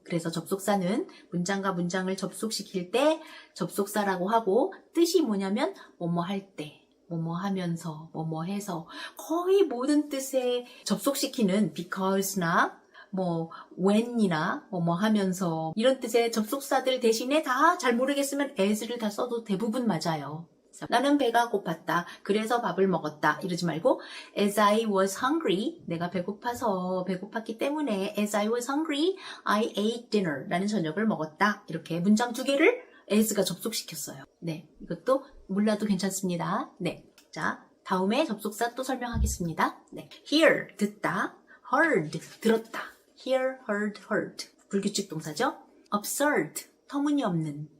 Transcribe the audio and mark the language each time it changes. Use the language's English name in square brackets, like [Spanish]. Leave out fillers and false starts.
[Korean] 그래서 접속사는 문장과 문장을 접속시킬 때 접속사라고 하고 뜻이 뭐냐면 뭐뭐 할 때, 뭐뭐 하면서, 뭐뭐 해서 거의 모든 뜻에 접속시키는 because나 뭐 when이나 뭐뭐 하면서 이런 뜻의 접속사들 대신에 다 잘 모르겠으면 as를 다 써도 대부분 맞아요. 나는 배가 고팠다. 그래서 밥을 먹었다. 이러지 말고 [English] as I was hungry. [Korean] 내가 배고파서 배고팠기 때문에 [English] as I was hungry, I ate dinner. [Korean] 라는 저녁을 먹었다. 이렇게 문장 두 개를 as가 접속시켰어요. 네, 이것도 몰라도 괜찮습니다. 네, 자 다음에 접속사 또 설명하겠습니다. 네, hear 듣다, heard 들었다. [English] hear, heard, heard. [Korean] 불규칙 동사죠. absurd, 터무니없는.